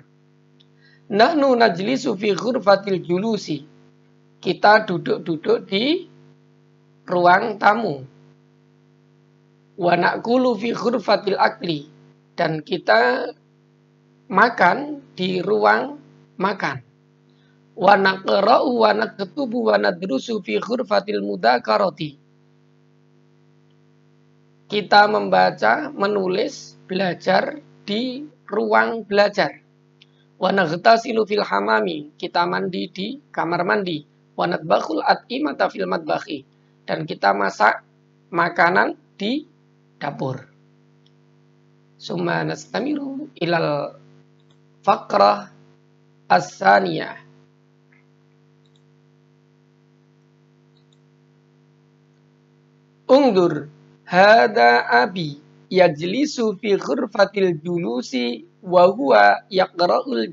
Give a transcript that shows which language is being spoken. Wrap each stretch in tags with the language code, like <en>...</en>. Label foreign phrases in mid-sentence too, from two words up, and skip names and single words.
<ar>نحن نجلس في غرفة الجلوس.</ar> <id>Kita duduk-duduk di ruang tamu.</id> <ar>ونأكل في غرفة الأكل,</ar> <id>dan kita makan di ruang makan.</id> <ar>ونقرأ ونكتب وندرس في غرفة المذاكرة.</ar> <id>Kita membaca, menulis, belajar di ruang belajar.</id> <ar>ونغتسل في الحمام.</ar> <id>Kita mandi di kamar mandi.</id> <ar>ونطبخ الأطعمة في المطبخ.</ar> <id>Dan kita masak makanan di dapur.</id> <ar>ثم نستمر إلى الفقرة الثانية. انظر هذا أبي يجلس في غرفة الجلوس وهو يقرأ</ar>